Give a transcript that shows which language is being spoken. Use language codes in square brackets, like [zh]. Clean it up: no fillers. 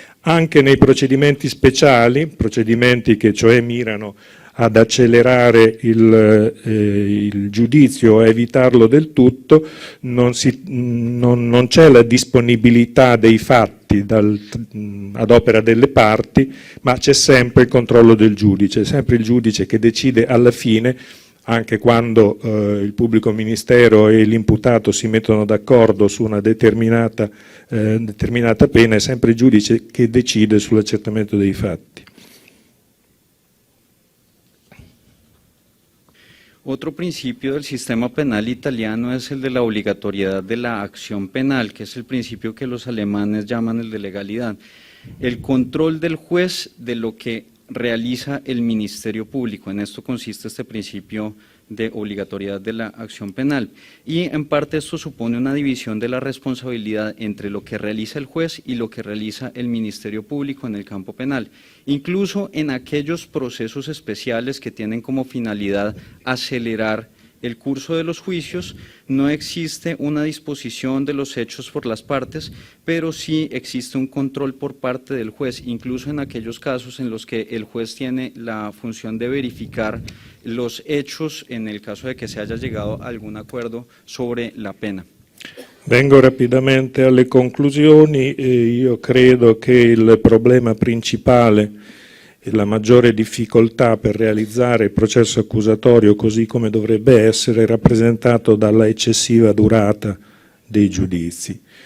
[it] Anche nei procedimenti speciali, procedimenti che cioè mirano ad accelerare il giudizio o a evitarlo del tutto, non c'è la disponibilità dei fatti ad opera delle parti, ma c'è sempre il controllo del giudice, sempre il giudice che decide alla fine, anche quando il pubblico ministero e l'imputato si mettono d'accordo su una determinata pena, è sempre il giudice che decide sull'accertamento dei fatti. [es] Otro principio del sistema penal italiano es el de la obligatoriedad de la acción penal, que es el principio que los alemanes llaman el de legalidad. El control del juez de lo que realiza el Ministerio Público. En esto consiste este principio de obligatoriedad de la acción penal. Y en parte esto supone una división de la responsabilidad entre lo que realiza el juez y lo que realiza el Ministerio Público en el campo penal. Incluso en aquellos procesos especiales que tienen como finalidad acelerar el curso de los juicios, no existe una disposición de los hechos por las partes, pero sí existe un control por parte del juez, incluso en aquellos casos en los que el juez tiene la función de verificar los hechos en el caso de que se haya llegado a algún acuerdo sobre la pena. [it] Vengo rapidamente alle conclusioni. Io credo che il problema principale e la maggiore difficoltà per realizzare il processo accusatorio così come dovrebbe essere è rappresentato dalla eccessiva durata dei giudizi.